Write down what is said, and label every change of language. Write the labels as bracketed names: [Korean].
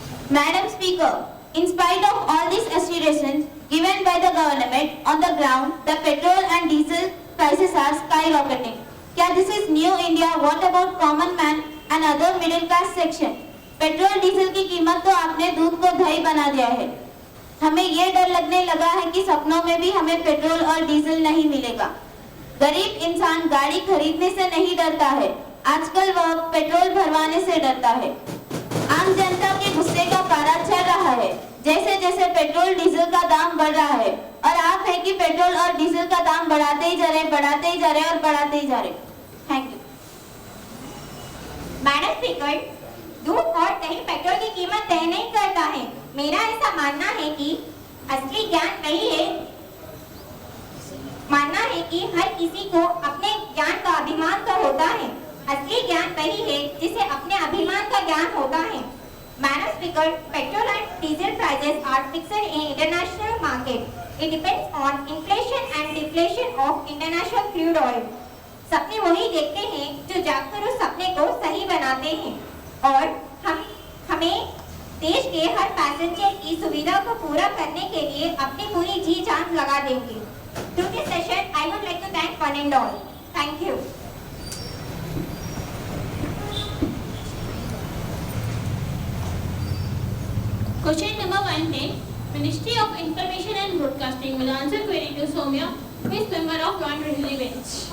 [English] Madam Speaker, in spite of all these assurances given by the government, on the ground, the petrol and diesel prices are skyrocketing. [Hindi] क्या [English] this is new India? What about common man and other middle class section? [Hindi] Petrol diesel की कीमत तो आपने दूध को दही बना दिया है. हमें ये डर लगने लगा है कि सपनों में भी हमें पेट्रोल और डीजल नहीं मिलेगा. गरीब इंसान गाड़ी खरीदने से नहीं डरता है, आजकल वह पेट्रोल भरवाने से डरता है. आम जनता के गुस्से का पारा चढ़ रहा है जैसे जैसे पेट्रोल डीजल का दाम बढ़ रहा है, और आप है कि पेट्रोल और डीजल का दाम बढ़ाते ही जा रहे, बढ़ाते ही जा रहे और बढ़ाते ही जा रहे. [English] Thank you. [Hindi] मैडम स्पीकर, दूध और दही पेट्रोल की कीमत तय नहीं करता है. मेरा ऐसा मानना है कि असली ज्ञान वही है, मानना है कि हर किसी को अपने ज्ञान का अभिमान तो होता है. असली ज्ञान वही है जिसे अपने अभिमान का ज्ञान होता है. [English] Madam Speaker, petrol and diesel prices are fixed in international market. It depends on inflation and deflation of international crude oil. [Hindi] सपने वही देखते हैं जो जागकर उस सपने को सही बनाते हैं, और हमें देश के हर पैसेंजर की सुविधा को पूरा करने के लिए अपनी पूरी जी जान लगा देंगे. [English] Through this session, I would like to thank one and all. Thank you. Question number 110. Ministry of Information and Broadcasting will answer query to Soumya, who is member of non-treasury bench.